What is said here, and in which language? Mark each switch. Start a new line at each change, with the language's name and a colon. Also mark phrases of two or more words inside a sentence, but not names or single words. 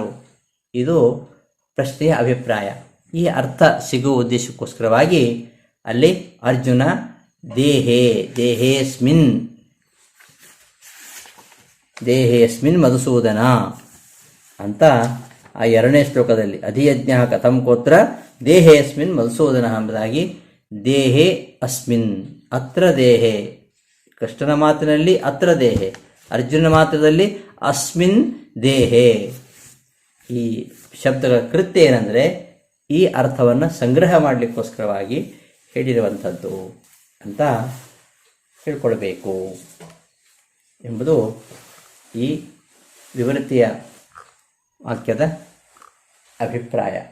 Kannada: ಇದು ಪ್ರಶ್ನೆಯ ಅಭಿಪ್ರಾಯ. ಈ ಅರ್ಥ ಸಿಗುವ ಉದ್ದೇಶಕ್ಕೋಸ್ಕರವಾಗಿ ಅಲ್ಲಿ ಅರ್ಜುನ
Sanskrit: ದೇಹೇಸ್ಮಿನ್ ಮಧುಸೂದನ
Kannada: ಅಂತ ಆ ಎರಡನೇ ಶ್ಲೋಕದಲ್ಲಿ
Sanskrit: ಅಧಿಯಜ್ಞ ಕಥಂ ಕೋತ್ರ ದೇಹೇಸ್ಮಿನ್ ಮಧುಸೂದನ
Kannada: ಎಂಬುದಾಗಿ
Sanskrit: ದೇಹೇ ಅಸ್ಮಿನ್, ಅತ್ರ ದೇಹೇ,
Kannada: ಕೃಷ್ಣನ ಮಾತಿನಲ್ಲಿ
Sanskrit: ಅತ್ರ ದೇಹೇ,
Kannada: ಅರ್ಜುನ ಮಾತ್ರದಲ್ಲಿ
Sanskrit: ಅಸ್ಮಿನ್ ದೇಹೇ.
Kannada: ಈ ಶಬ್ದಗಳ ಕೃತ್ಯ ಏನಂದರೆ ಈ ಅರ್ಥವನ್ನು ಸಂಗ್ರಹ ಮಾಡಲಿಕ್ಕೋಸ್ಕರವಾಗಿ ಹೇಳಿರುವಂಥದ್ದು ಅಂತ ತಿಳ್ಕೊಳ್ಬೇಕು ಎಂಬುದು ಈ ವಿವೃತ್ತಿಯ ವಾಕ್ಯದ ಅಭಿಪ್ರಾಯ.